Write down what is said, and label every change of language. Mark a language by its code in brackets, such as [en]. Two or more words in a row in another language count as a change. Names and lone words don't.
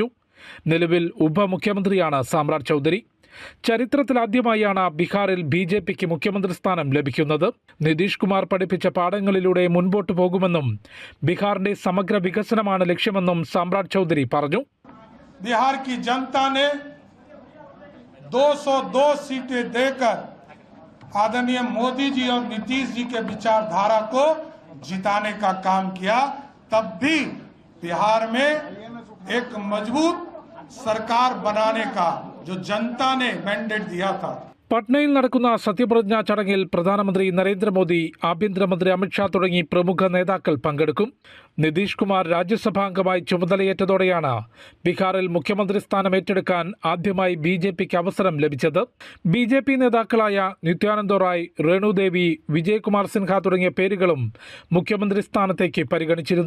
[ml] നിലവിൽ ഉപമുഖ്യമന്ത്രിയാണ് സാമ്രാട്ട് ചൗധരി. ചരിത്രത്തിലാദ്യമായാണ് ബീഹാറിൽ BJPക്ക് മുഖ്യമന്ത്രി സ്ഥാനം ലഭിക്കുന്നത്. നിതീഷ് കുമാർ പഠിപ്പിച്ച പാഠങ്ങളിലൂടെ മുൻപോട്ട് പോകുമെന്നും ബീഹാറിന്റെ സമഗ്ര വികസനമാണ് ലക്ഷ്യമെന്നും സാമ്രാട്ട് ചൗധരി പറഞ്ഞു. [hi] ബീഹാർ की जनता ने 202 सीटें देकर आदरणीय मोदी जी और नीतीश जी के विचारधारा को जिताने का काम किया. तब भी बिहार में एक मजबूत सरकार बनाने का जो जनता ने मैंडेट दिया था. [ml] പട്നയിൽ നടക്കുന്ന സത്യപ്രതിജ്ഞാ ചടങ്ങിൽ പ്രധാനമന്ത്രി നരേന്ദ്രമോദി, ആഭ്യന്തരമന്ത്രി അമിത്ഷാ തുടങ്ങി പ്രമുഖ നേതാക്കൾ പങ്കെടുക്കും. നിതീഷ് കുമാർ രാജ്യസഭാംഗമായി ചുമതലയേറ്റതോടെയാണ് ബീഹാറിൽ മുഖ്യമന്ത്രി സ്ഥാനം ഏറ്റെടുക്കാൻ ആദ്യമായി BJPക്ക് അവസരം ലഭിച്ചത്. BJP നേതാക്കളായ നിത്യാനന്ദ റായ്, രേണുദേവി, വിജയ്കുമാർ സിൻഹ തുടങ്ങിയ പേരുകളും മുഖ്യമന്ത്രി സ്ഥാനത്തേക്ക് പരിഗണിച്ചിരുന്നു.